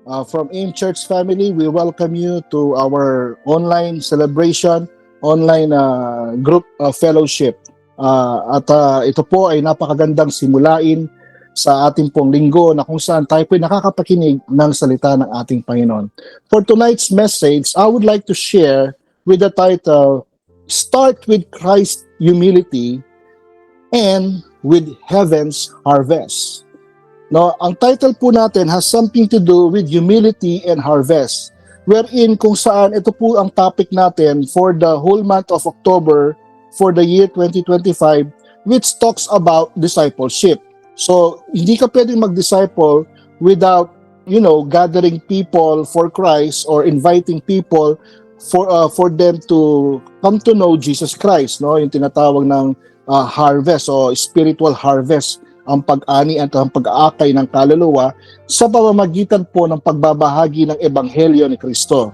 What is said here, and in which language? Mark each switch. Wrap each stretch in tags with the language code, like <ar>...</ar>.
<en>From AIM Church family, we welcome you to our online celebration, online group fellowship.</en> <tl>Ito po ay napakagandang simulain sa ating pong linggo na kung saan tayo po ay nakakapakinig ng salita ng ating Panginoon.</tl> <en>For tonight's message, I would like to share with the title, Start with Christ's Humility and with Heaven's Harvest.</en> <tl>No, ang title po natin</tl> <en>has something to do with humility and harvest,</en> <tl>wherein kung saan ito po ang topic natin</tl> <en>for the whole month of October for the year 2025, which talks about discipleship.</en> <tl>So, hindi ka pwedeng mag-disciple without,</tl> <en>gathering people for Christ or inviting people for them to come to know Jesus Christ,</en> <tl>no? Yung tinatawag ng harvest o spiritual harvest, ang pag-ani at ang pag-aakay ng kaluluwa sa pamamagitan po ng pagbabahagi ng Ebanghelyo ni Kristo.</tl>